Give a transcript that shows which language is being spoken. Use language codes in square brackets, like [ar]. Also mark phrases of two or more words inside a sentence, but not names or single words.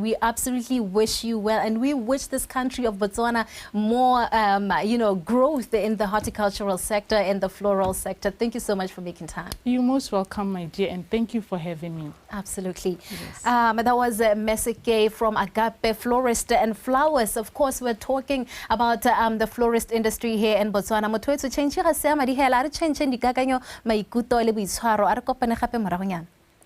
[en] We absolutely wish you well, and we wish this country of Botswana more, growth in the horticultural sector and the floral sector. Thank you so much for making time. You're most welcome, my dear, and thank you for having me. Absolutely. Yes. That was Ms. Sekei from Agape Florist and Flowers. Of course, we're talking about the florist industry here in Botswana. [tn] Motho e tshwantse change ga se ama di hela re change ndikakanyo maikuto le boitshwaro a re kopane gape morago nyana.